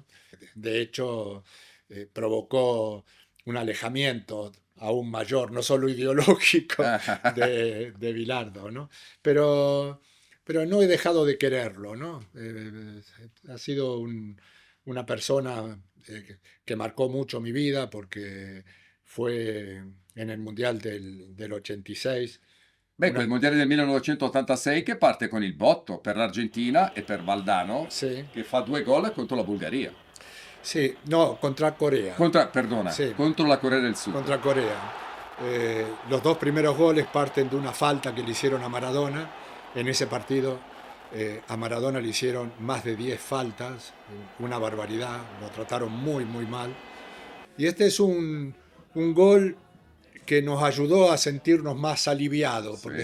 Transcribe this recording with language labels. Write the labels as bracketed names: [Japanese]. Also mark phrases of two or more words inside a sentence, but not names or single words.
[Spanish] De hecho, provocó un alejamiento aún mayor, no solo ideológico, de Bilardo, ¿no? Pero, pero no he dejado de quererlo, ¿no? Ha sido una persona que marcó mucho mi vida porque fue en el Mundial del 86. [Italian] Beh, quel Una, mondiale del 1986 che parte con il botto per l'Argentina e per Valdano, [Spanish] sí, [Italian] che fa 2 gol contro la Bulgaria. [Spanish] sí, no, contra Corea. Perdona, Sí, [Italian] contro la Corea del Sud. [Spanish] contra Corea. Los dos primeros goles parten de una falta que le hicieron a Maradona. En ese partido a Maradona le hicieron más de 10 faltas, una barbaridad, lo trataron muy, muy mal. Y este es un gol que nos ayudó a sentirnos más aliviados, porque